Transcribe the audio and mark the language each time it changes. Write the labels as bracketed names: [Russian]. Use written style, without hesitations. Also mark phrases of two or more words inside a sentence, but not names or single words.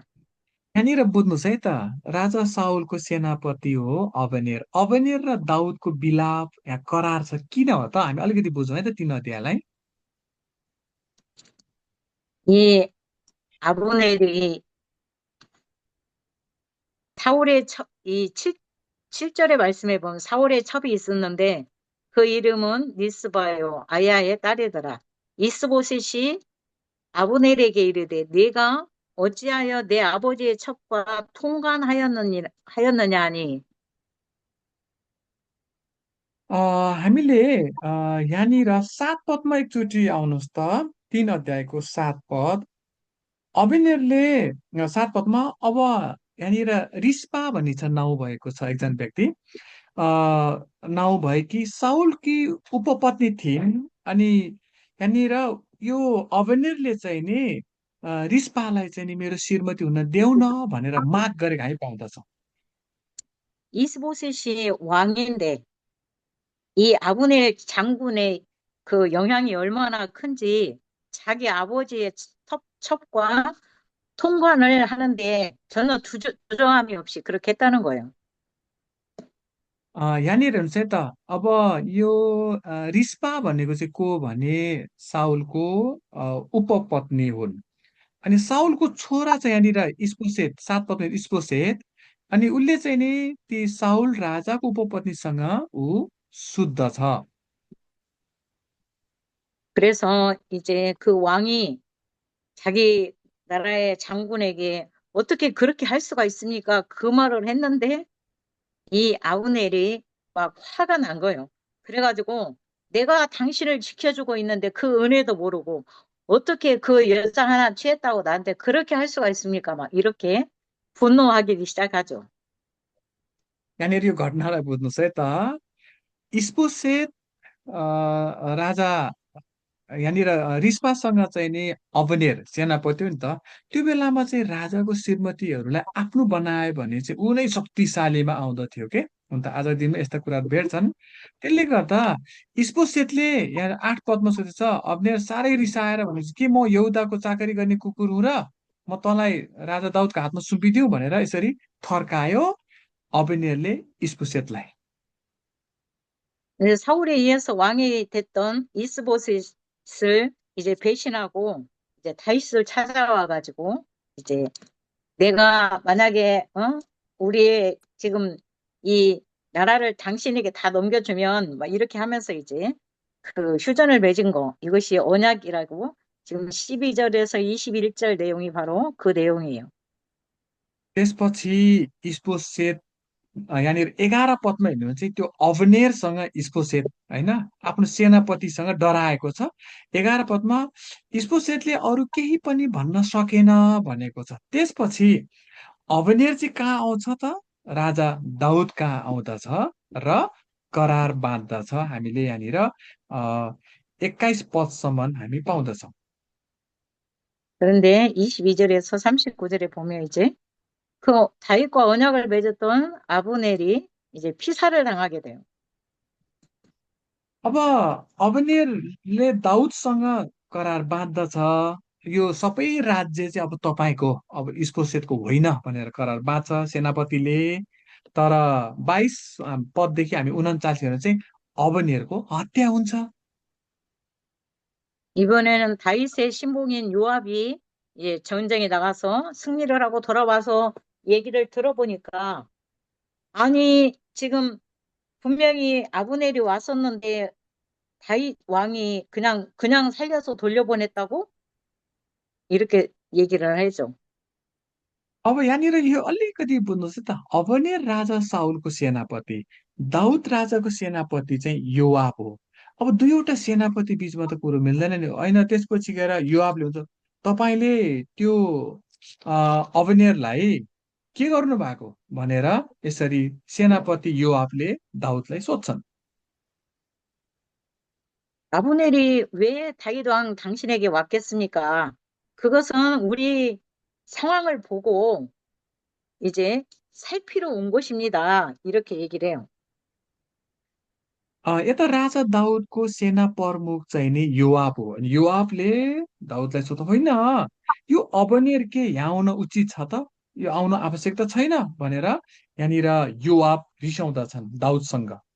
[Nepali] यहाँनिर बुझ्नुहोस् है त, राजा साउलको सेनापति हो अबनेर। अबनेर र दाउदको विलाप यहाँ करार छ, किन हो त? हामी अलिकति बुझौँ है त 3 अध्यायलाई। [Korean] 이 아브넬이 사울의 이 7절의 말씀에 보면 사울의 첩이 있었는데 그 이름은 리스바요 아야의 딸이더라. 이스보셋이 아브넬에게 이르되 네가 어찌하여 내 아버지의 첩과 하였느냐 하니 [Nepali] हामीले यहाँनिर 7 पदमा एकचोटि आउनुहोस् त, 3 अध्यायको 7 पद। अबनेरले 7 पदमा अब यहाँनिर रिस्पा भन्ने छ, नाउँ भएको छ एकजना व्यक्ति, नाउँ भएकी साउलकी उपपत्नी थिइन्। अनि यहाँनिर यो अबनेरले चाहिँ नि रिस्पालाई चाहिँ नि मेरो श्रीमती हुन देऊ न भनेर माग गरेको हामी पाउँदछौँ। [Korean] 이스보셋이 왕인데 이 아브넬 장군의 그 영향이 얼마나 큰지 자기 아버지의 첩과 통관을 하는데 전혀 주저함이 없이 그렇게 했다는 거예요. [Nepali] यहाँनिर हेर्नुहोस् है त, अब यो रिस्पा भनेको चाहिँ को भने साउलको उपपत्नी हुन्। अनि साउलको छोरा चाहिँ यहाँनिर इस्पोसेत, 7 पदमा इस्पोसेत। अनि उसले चाहिँ नि ती साउल राजाको उपपत्नीसँग ऊ शुद्ध छ। [Korean] 그래서 이제 그 왕이 자기 나라의 장군에게 어떻게 그렇게 할 수가 있습니까? 그 말을 했는데 이 아브넬이 막 화가 난 거예요. 그래가지고 내가 당신을 지켜주고 있는데 그 은혜도 모르고 어떻게 그 여자 하나 취했다고 나한테 그렇게 할 수가 있습니까? 막 이렇게 분노하기 시작하죠. [Nepali] यहाँनिर यो घटनालाई बुझ्नुहोस् है त। इस्पोसेत राजा यहाँनिर रिस्पासँग चाहिँ नि अबनेर सेनापति हो नि त। त्यो बेलामा चाहिँ राजाको श्रीमतीहरूलाई आफ्नो बनायो भने चाहिँ ऊ नै शक्तिशालीमा आउँदथ्यो के। हुन त आजको दिनमा यस्ता कुराहरू भेट्छन्। त्यसले गर्दा इस्पोसेतले यहाँ 8 पदमा सोचेछ, अबनेर साह्रै रिसाएर भनेपछि के म यहुदाको चाकरी गर्ने कुकुर हुँ र म तँलाई राजा दाउदको हातमा सुम्पिदिउँ भनेर यसरी थर्कायो अबनेरले इस्पोसेतलाई। [Korean] 그래서 사울에 의해서 왕이 됐던 이스보셋을 이제 배신하고 이제 다윗을 찾아와 가지고 이제 내가 만약에 우리의 지금 이 나라를 당신에게 다 넘겨주면 막 이렇게 하면서 이제 그 휴전을 맺은 거 이것이 언약이라고 지금 12절에서 21절 내용이 바로 그 내용이에요. [Nepali] त्यसपछि इस्पोसेत यहाँनिर 11 पदमा हेर्नु भने चाहिँ त्यो अवनेरसँग इस्पोसेत होइन आफ्नो सेनापतिसँग डराएको छ। 11 पदमा इस्पोसेतले अरू केही पनि भन्न सकेन भनेको छ। त्यसपछि अवनेर चाहिँ कहाँ आउँछ त? राजा दाउद कहाँ आउँदछ र करार बाँध्दछ। हामीले यहाँनिर 21 पदसम्म हामी पाउँदछौँ। [Korean] 그런데 22절에서 39절에 보면 이제 그 다윗과 언약을 맺었던 아브넬이 이제 피살을 당하게 돼요. [Nepali] अब अबनेरले दाउदसँग करार बाँध्दछ। यो सबै राज्य चाहिँ अब तपाईँको अब स्पोसेतको होइन भनेर करार बाँच्छ सेनापतिले। तर 22 पददेखि हामी 39 हेर्नु चाहिँ अबनेरको हत्या हुन्छ। [Korean] 이번에는 다윗의 신복인 요압이 전쟁에 나가서 승리를 하고 돌아와서 얘기를 들어보니까 아니 지금 분명히 아브넬이 왔었는데 다윗 왕이 그냥 살려서 돌려보냈다고 이렇게 얘기를 해줘. [Nepali] अब यहाँनिर यो अलिकति बुझ्नुहोस् है त। अबनेर राजा साउलको सेनापति, दाउद राजाको सेनापति चाहिँ योआब हो। अब दुईवटा सेनापति बिचमा त कुरो मिल्दैन नि। होइन त्यसपछि गएर योआबले हुन्छ तपाईँले त्यो अबनेरलाई के गर्नु भएको भनेर यसरी सेनापति योआबले दाउदलाई सोध्छन्। [Korean] 아브넬이 왜 다윗 왕 당신에게 왔겠습니까? 그것은 우리 상황을 보고 이제 살피러 온 것입니다. 이렇게 얘기를 해요. [Nepali] यता राजा दाउदको सेना प्रमुख चाहिँ नि योआब हो। अनि योआबले दाउदलाई सोध्दा होइन यो अबनेर के यहाँ आउन उचित छ त, यो आउन आवश्यक त छैन भनेर यहाँनिर योआब रिसाउँदछन् दाउदसँग।